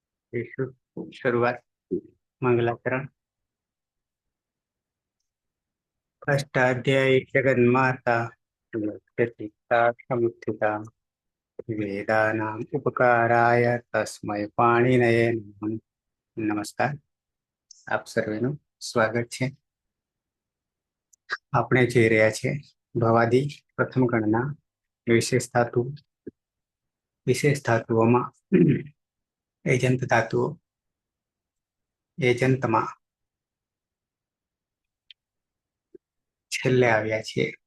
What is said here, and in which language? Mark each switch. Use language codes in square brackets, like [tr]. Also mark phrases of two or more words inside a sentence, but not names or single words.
[hi] शुरुआत मंगलाचरण। [sa] अष्टाध्यायी जगन्माता पिता समुत्थिता वेदानाम् उपकाराय तस्मै पाणिनये नमः। [gu] નમસ્કાર, આપ સર્વેનું સ્વાગત છે। આપણે જોઈ રહ્યા છે ભવાદી પ્રથમ ગણના વિશેષ ધાતુઓમાં એજંત ધાતુઓ એજંતમાં છેલ્લે આવ્યા છે।